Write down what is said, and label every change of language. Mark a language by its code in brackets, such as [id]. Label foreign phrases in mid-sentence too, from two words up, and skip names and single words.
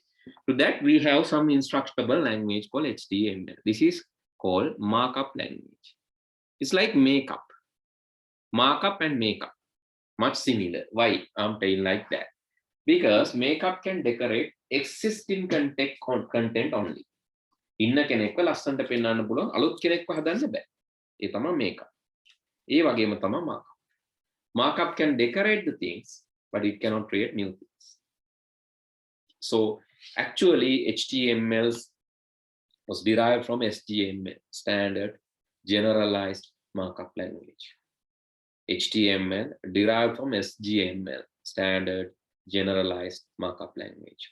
[en] To that, we have some instructable language called HTML. This is called markup language. It's like makeup. Markup and makeup, much similar. Why I'm saying like that? Because makeup can decorate existing content only. [si] ඉන්න කෙනෙක්ව ලස්සනට පෙන්නන්න පුළුවන් අලුත් කෙනෙක්ව හදන්න බෑ. ඒ තමයි makeup. ඒ වගේම තමයි markup. [en] Markup can decorate the things, but it cannot create new things. So actually HTML was derived from SGML, standard generalized markup language. HTML derived from SGML, standard generalized markup language.